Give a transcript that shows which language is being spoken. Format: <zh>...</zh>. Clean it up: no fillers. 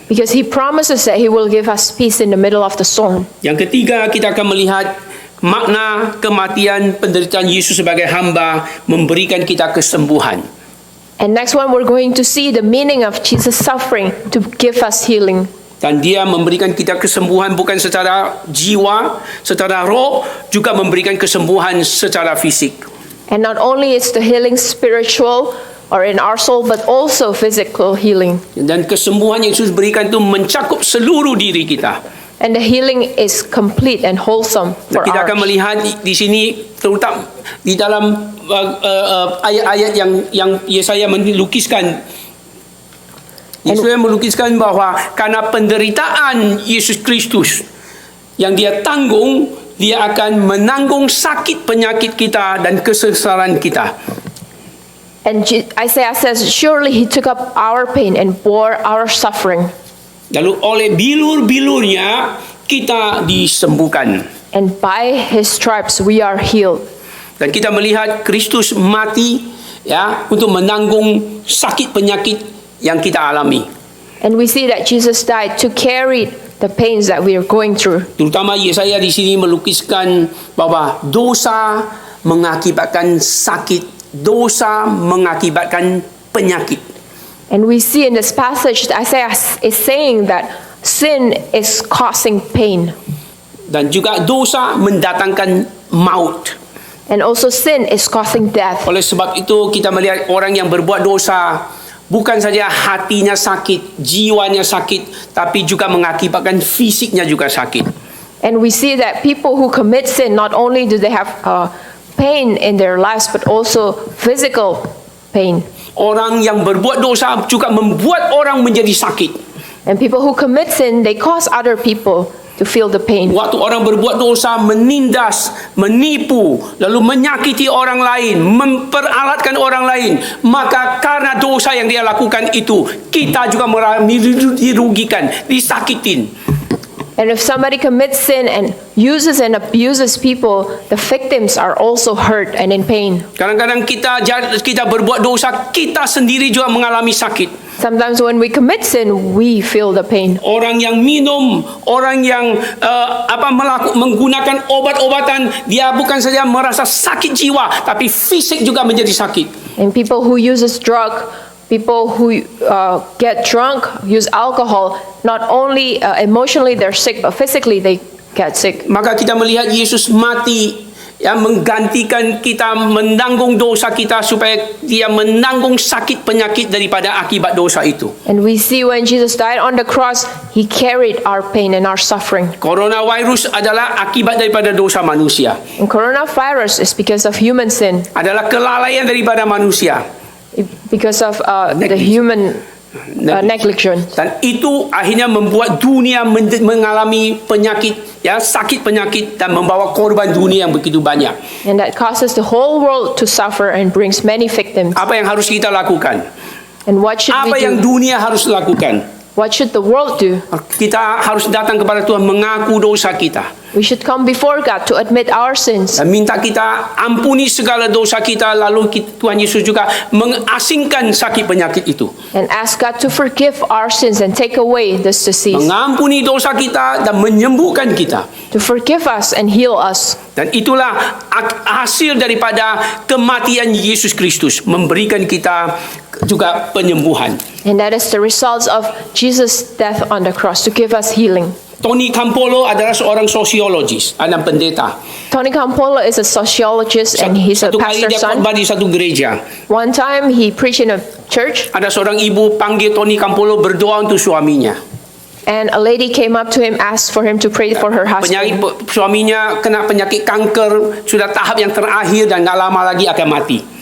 <en>because he promises that he will give us peace in the middle of the storm.</en> <id>Yang ketiga, kita akan melihat makna kematian penderitaan Yesus sebagai hamba memberikan kita kesembuhan.</id> <en>And next one, we're going to see the meaning of Jesus' suffering to give us healing.</en> <id>Dan dia memberikan kita kesembuhan bukan secara jiwa, secara roh, juga memberikan kesembuhan secara fisik.</id> <en>And not only is the healing spiritual or in our soul, but also physical healing.</en> <id>Dan kesembuhan yang Yesus berikan itu mencakup seluruh diri kita.</id> <en>And the healing is complete and wholesome</en> <id>Dan</id> <en>for</en> <id>kita akan</id> <en>ours.</en> <id>melihat di sini terutama di dalam ayat-ayat yang Yesaya melukiskan. Yesaya melukiskan bahwa karena penderitaan Yesus Kristus yang dia tanggung, dia akan menanggung sakit penyakit kita dan kesesaran kita.</id> <en>And Isaiah says, surely he took up our pain and bore our suffering.</en> <id>Lalu oleh bilur-bilurnya kita disembuhkan.</id> <en>And by his stripes we are healed.</en> <id>Dan kita melihat Kristus mati ya untuk menanggung sakit penyakit yang kita alami.</id> <en>And we see that Jesus died to carry the pains that we are going through.</en> <id>Terutama Yesaya di sini melukiskan bahwa dosa mengakibatkan sakit, dosa mengakibatkan penyakit.</id> <en>And we see in this passage that Isaiah is saying that sin is causing pain.</en> <id>Dan juga dosa mendatangkan maut.</id> <en>And also sin is causing death.</en> <id>Oleh sebab itu kita melihat orang yang berbuat dosa bukan saja hatinya sakit, jiwanya sakit, tapi juga mengakibatkan fisiknya juga sakit.</id> <en>And we see that people who commit sin, not only do they have pain in their lives, but also physical pain.</en> <id>Orang yang berbuat dosa juga membuat orang menjadi sakit.</id> <en>And people who commit sin, they cause other people to feel the pain.</en> <id>Waktu orang berbuat dosa, menindas, menipu, lalu menyakiti orang lain, memperalatkan orang lain, maka karena dosa yang dia lakukan itu, kita juga dirugikan, disakitin.</id> <en>And if somebody commits sin and uses and abuses people, the victims are also hurt and in pain.</en> <id>Kadang-kadang kita berbuat dosa, kita sendiri juga mengalami sakit.</id> <en>Sometimes when we commit sin, we feel the pain.</en> <id>Orang yang minum, orang yang menggunakan obat-obatan, dia bukan saja merasa sakit jiwa, tapi fisik juga menjadi sakit.</id> <en>And people who uses drug, people who get drunk, use alcohol, not only emotionally they're sick, but physically they get sick.</en> <id>Maka kita melihat Yesus mati yang menggantikan kita menanggung dosa kita supaya dia menanggung sakit penyakit daripada akibat dosa itu.</id> <en>And we see when Jesus died on the cross, he carried our pain and our suffering.</en> <id>Coronavirus adalah akibat daripada dosa manusia.</id> <en>And coronavirus is because of human sin,</en> <id>Adalah kelalaian daripada manusia.</id> <en>because of the human negligence.</en> <id>Dan itu akhirnya membuat dunia mengalami penyakit, ya, sakit penyakit dan membawa korban dunia yang begitu banyak.</id> <en>And that causes the whole world to suffer and brings many victims.</en> <id>Apa yang harus kita lakukan?</id> <en>And what should</en> <id>Apa</id> <en>we</en> <id>yang</id> <en>do?</en> <id>dunia harus lakukan?</id> <en>What should the world do?</en> <id>Kita harus datang kepada Tuhan mengaku dosa kita.</id> <en>We should come before God to admit our sins</en> <id>Dan minta kita ampuni segala dosa kita. Lalu Tuhan Yesus juga mengasingkan sakit penyakit itu.</id> <en>and ask God to forgive our sins and take away this disease,</en> <id>Mengampuni dosa kita dan menyembuhkan kita.</id> <en>to forgive us and heal us.</en> <id>Dan itulah hasil daripada kematian Yesus Kristus. Memberikan kita juga penyembuhan.</id> <en>And that is the results of Jesus' death on the cross, to give us healing.</en> <id>Tony Campolo adalah seorang sosiologis, anak pendeta.</id> <en>Tony Campolo is a sociologist and he's a</en> <id>Satu kali</id> <en>pastor's</en> <id>dia</id> <en>son.</en> <id>khotbah di satu gereja.</id> <en>One time he preached in a church</en> <id>Ada seorang ibu panggil Tony Campolo berdoa untuk suaminya.</id> <en>and a lady came up to him, asked for him to pray for her husband.</en> <id>Suaminya kena penyakit kanker, sudah tahap yang terakhir dan gak lama lagi akan mati.</id>